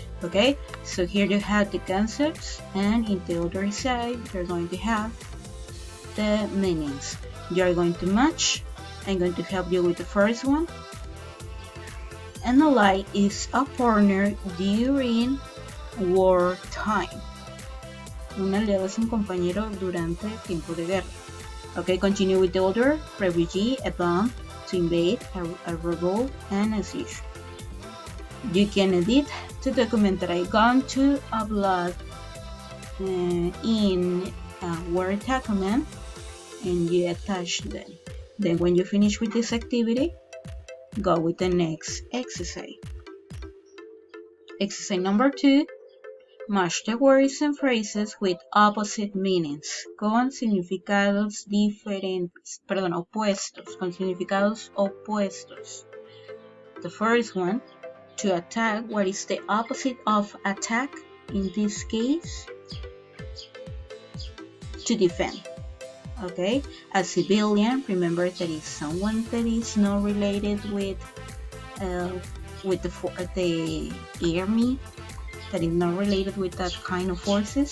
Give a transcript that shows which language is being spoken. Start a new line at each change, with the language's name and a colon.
English: Okay, so here you have the concepts and in the other side you're going to have the meanings. You're going to match. I'm going to help you with the first one. An ally is a partner during wartime.
Spanish: Un aliado es un compañero durante tiempo de guerra.
English: Okay, continue with the order. Refugee, a bomb, to invade, a rebel, and a siege. You can edit the document that I gone to upload in Word document and you attach them. Then when you finish with this activity, go with the next exercise. Exercise number 2. Match the words and phrases with opposite meanings,
Spanish: con significados diferentes, opuestos, con significados opuestos.
English: The first one, to attack, what is the opposite of attack in this case? To defend. Okay, a civilian, remember that is someone that is not related with the army, that is not related with that kind of forces.